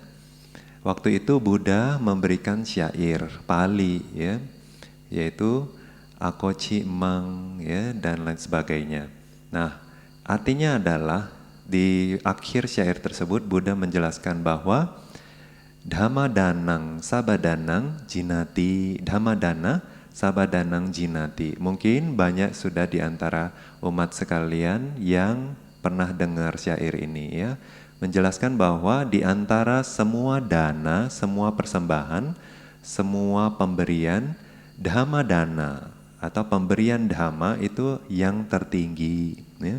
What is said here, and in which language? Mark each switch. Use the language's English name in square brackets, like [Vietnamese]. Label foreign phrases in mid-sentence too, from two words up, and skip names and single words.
[Indonesian] Waktu itu Buddha memberikan syair Pali ya, yaitu [Pali] Akoci Mang [Indonesian] ya dan lain sebagainya. Nah, artinya adalah di akhir syair tersebut Buddha menjelaskan bahwa [Pali] Dhammadanang sabadanang jinati, Dhammadana sabadanang jinati. [Indonesian] Mungkin banyak sudah di antara umat sekalian yang pernah dengar syair ini ya, menjelaskan bahwa di antara semua dana, semua persembahan, semua pemberian, Dhammadana atau pemberian dhamma itu yang tertinggi ya.